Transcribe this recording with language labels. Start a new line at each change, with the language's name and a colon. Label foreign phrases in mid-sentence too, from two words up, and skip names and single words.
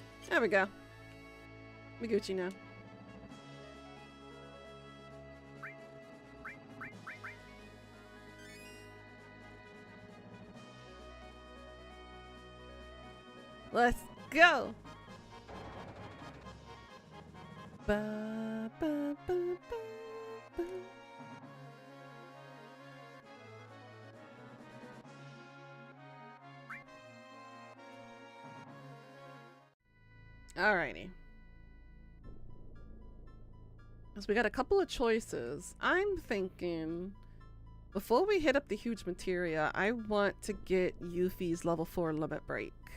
English: There we go. We Gucci now. Let's go. Ba, ba, ba, ba, ba. Alrighty. So we got a couple of choices. I'm thinking before we hit up the huge materia, I want to get Yuffie's level 4 limit break.